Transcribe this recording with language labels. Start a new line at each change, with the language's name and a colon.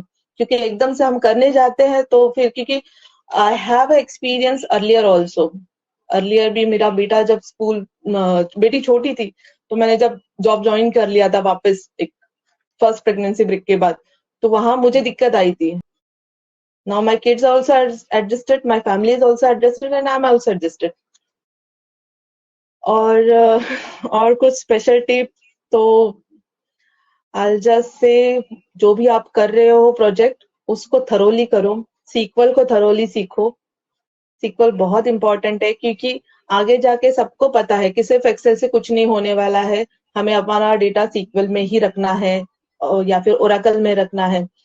Hindi: क्योंकि एकदम से हम करने जाते हैं तो फिर, क्योंकि
English: I have experience earlier also,
Hindi: earlier भी मेरा बेटा जब स्कूल, बेटी छोटी थी, तो मैंने जब जॉब ज्वाइन कर लिया था वापस, एक फर्स्ट प्रेगनेंसी ब्रेक के बाद, तो वहां मुझे दिक्कत आई थी।
English: Now my kids also adjusted, my family is also adjusted and I'm also adjusted.
Hindi: और कुछ स्पेशल टिप, तो
English: I just say,
Hindi: जो भी आप कर रहे हो प्रोजेक्ट, उसको थरोली करो, सीक्वल को थरोली सीखो। सीक्वल बहुत इंपॉर्टेंट है, क्योंकि आगे जाके सबको पता है कि सिर्फ एक्सेल से कुछ नहीं होने वाला है, हमें हमारा डेटा सीक्वल में ही रखना है, या फिर ओरेकल में रखना है।